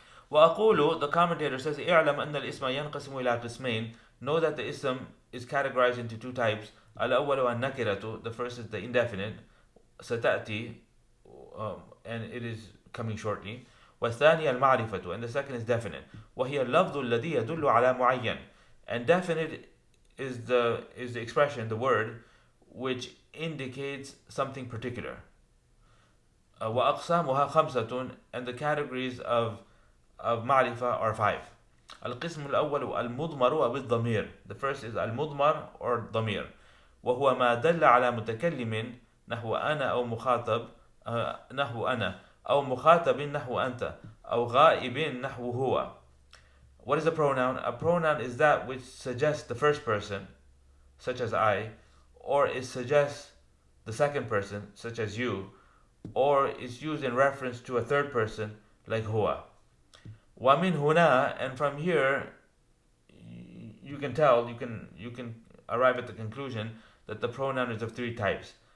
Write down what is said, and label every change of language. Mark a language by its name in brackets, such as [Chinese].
[Arabic] وأقول, [English] the commentator says, [Arabic] اعلم أن الاسم ينقسم إلى قسمين. [English] Know that the ism is categorized into 2 types. [Arabic] الأول والنكرة, [English] the first is the indefinite, [Arabic] ستأتي, [English] and it is coming shortly. [Arabic] والثاني المعرفة, [English] and the second is definite. [Arabic] وهي اللفظ الذي يدل على معين. [English] And definite is the expression, the word, which indicates something particular. [Arabic] وأقسامها خمسة, [English] and the categories of معرفة are 5. [Arabic] القسم الأول المضمر أو الضمير. [English] The first is المضمر or ضمير. [Arabic] وهو ما دل على متكلم نحو أنا أو مخاطب نحو أنا أو مخاطب نحو أنت أو غائب نحو هو. [English] What is a pronoun? A pronoun is that which suggests the first person, such as I, or it suggests the second person, such as you, or it's used in reference to a third person, like huwa. [Arabic] وَمِنْ هُنَا, [English] and from here you can tell, you can arrive at the conclusion that the pronoun is of 3 types.